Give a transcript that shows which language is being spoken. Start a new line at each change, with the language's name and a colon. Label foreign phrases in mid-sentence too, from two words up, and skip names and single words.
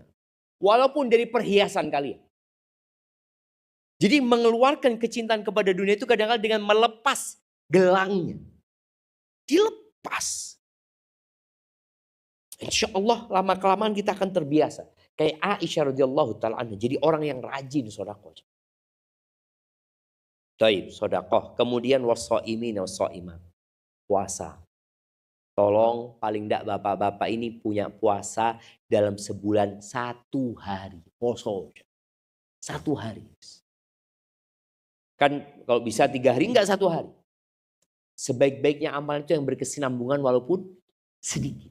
Indonesian: Walaupun dari perhiasan kalian. Jadi mengeluarkan kecintaan kepada dunia itu kadang-kadang dengan melepas gelangnya. Dilepas.
Arabic: إن شاء الله
Indonesian: lama-kelamaan kita akan terbiasa. Kayak Aisyah
Arabic: رضي الله تعالى عنها.
Indonesian: Jadi orang yang rajin sedekah. Baik, sedekah. Kemudian
Arabic: والصائمين والصائمات.
Indonesian: Puasa. Tolong paling tidak bapak-bapak ini punya puasa dalam sebulan 1 hari. Poso. 1 hari. Kan kalau bisa 3 hari, enggak 1 hari. Sebaik-baiknya amal itu yang berkesinambungan walaupun sedikit.